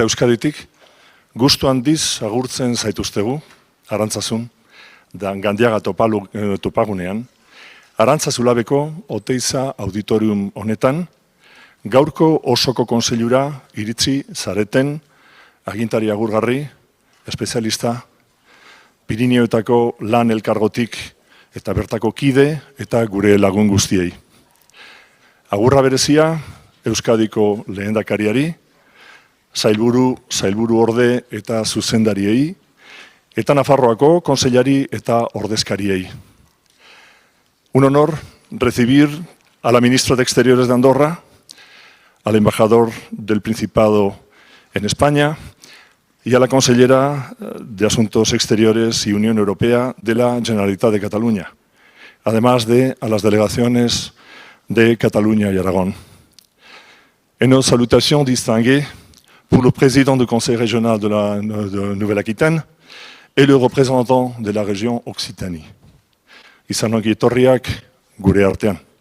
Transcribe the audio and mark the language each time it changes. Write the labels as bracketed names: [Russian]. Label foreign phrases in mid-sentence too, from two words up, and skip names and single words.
[Basque] Euskaditik gustu handiz agurtzen zaituztegu, Arantzasun, da Gandiaga topagunean, Arantzazulabeko Oteiza Auditorium honetan, gaurko osoko kontseilura iritsi zareten agintari agurgarri, espezialista, Pirinioetako lan elkargotik eta bertako kide eta gure lagun guztiei. Agurra berezia, Euskadiko lehendakariari, sailburu orde eta zuzendariei, eta Nafarroako kontseilari eta ordezkariei. [Spanish] Un honor recibir a la ministra de Exteriores de Andorra, al embajador del Principado en España y a la consellera de Asuntos Exteriores y Unión Europea de la Generalitat de Cataluña, además de a las delegaciones de Cataluña y Aragón. [French] Une salutation distinguée pour le président du Conseil régional de Nouvelle-Aquitaine et le représentant de la région Occitanie. [Basque] Izan ongi etorriak gure artean.